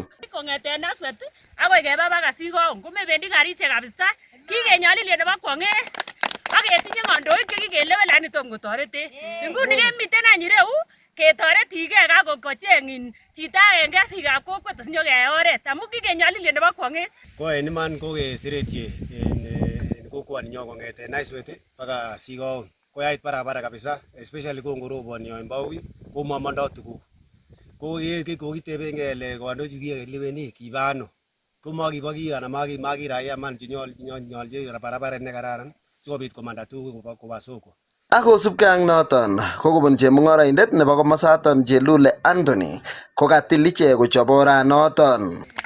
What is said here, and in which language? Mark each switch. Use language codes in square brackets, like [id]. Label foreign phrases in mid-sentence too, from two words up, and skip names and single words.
[kln] Kong'eten Naswet akoi keba baka Sigaon komebendi karisiek kabisa, kikenyolil nebo kwong'et ak ketinye kandoik chekikelewen lakini tom kotoretech. Nguni kemiten any ireu ketoretige kakocheng'in chito agenge biikab kokwet asinyokeyai oret amu kikenyolil nebo kwong'et. Ko en iman ko kesiretye en kokwoninyo kong'eten Naswet baka Sigaon koyait barabara kabisa, especially kongoroboni yon Baui komamondoi tuguk. Ko kokitebengei kele kandoik chekikeleweni kiba ano, komakibo kiy anan makiraya man chenyolji barabara nekararan sikobit komanda tuguk koba soko. Akosubkei ak noton ko kobun chemung'oroindet nebo komosaton Chelule Anthony kokatil ichek kochop oranoton.